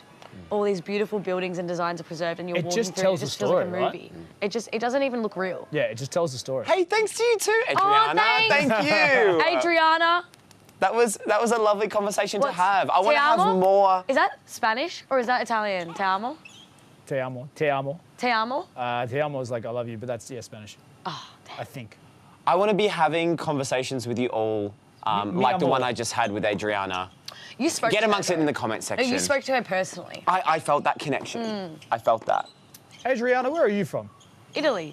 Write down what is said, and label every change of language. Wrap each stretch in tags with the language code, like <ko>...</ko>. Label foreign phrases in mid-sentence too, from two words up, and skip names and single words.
<en>All these beautiful buildings and designs are preserved and you're walking just through tells it. It just the story, feels like a movie. right? It doesn't even look real. Yeah, it just tells the story. Hey, thanks to you too, Adriana. Oh, thanks. Thank you. Adriana. That was a lovely conversation to have. I want</en> <es>Te</es> <en>to have</en> <es>amo?</es> <en>more. Is that Spanish or is that Italian?</en> <es>Te amo? Te amo. Te amo. Te amo? Te amo</es> <en>is like I love you, but that's, yeah, Spanish. Oh, I think. I want to be having conversations with you all, like the one I just had with Adriana. You spoke Get to amongst her. it in the comment No, section. you spoke to her personally. I felt that connection. I felt that. Adriana, where are you from? Italy.</en>